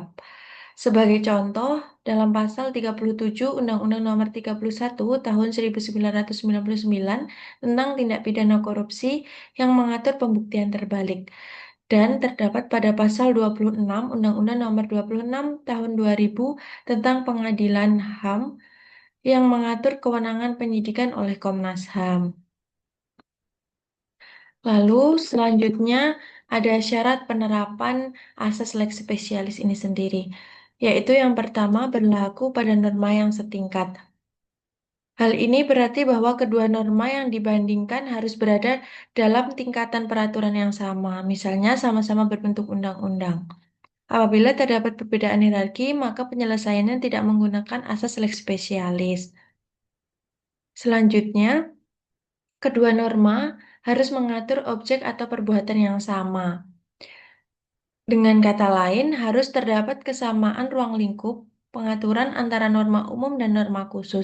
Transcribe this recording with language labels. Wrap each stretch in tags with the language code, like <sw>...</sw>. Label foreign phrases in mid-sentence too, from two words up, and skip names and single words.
<id>Sebagai contoh, dalam pasal 37 Undang-Undang Nomor 31 Tahun 1999 tentang tindak pidana korupsi yang mengatur pembuktian terbalik, dan terdapat pada pasal 26 Undang-Undang Nomor 26 Tahun 2000 tentang pengadilan HAM yang mengatur kewenangan penyidikan oleh Komnas HAM. Lalu selanjutnya ada syarat penerapan asas</id> <la>lex specialis</la> <id>ini sendiri, yaitu yang pertama berlaku pada norma yang setingkat. Hal ini berarti bahwa kedua norma yang dibandingkan harus berada dalam tingkatan peraturan yang sama, misalnya sama-sama berbentuk undang-undang. Apabila terdapat perbedaan hierarki, maka penyelesaiannya tidak menggunakan asas</id> <la>lex specialis.</la> <id>Selanjutnya, kedua norma harus mengatur objek atau perbuatan yang sama. Dengan kata lain, harus terdapat kesamaan ruang lingkup pengaturan antara norma umum dan norma khusus.</id>